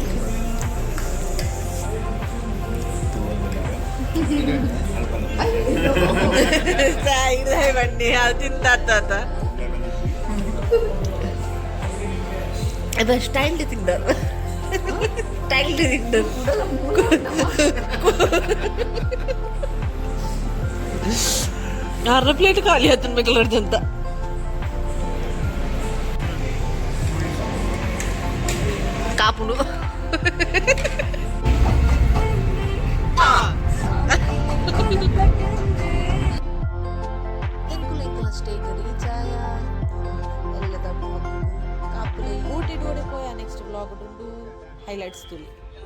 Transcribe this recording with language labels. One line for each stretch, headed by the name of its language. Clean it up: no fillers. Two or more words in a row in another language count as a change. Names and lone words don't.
Tulu: ಬನ್ನಿ ಅದು ತಿಂತಾತ ಅದು ಸ್ಟೈಲ್ ತಿಂದರು ಸ್ಟೈಲ್ ತಿಂದರು ಆರು ಪ್ಲೇಟ್ ಖಾಲಿ ಆತನ ಬೇಕಲ್ಲರ್ಜಂತ ಕಾಪುಡು
English: stage reach
Tulu: ಆಯ ಎಲ್ಲದ ಕಾಪುಲೆ ಊಟಿ ಡೋಡೆ ಪೋಯ
English: next vlog
Tulu: ಉಂಡು ಹೈಲೈಟ್ಸ್ ತುಲಿ.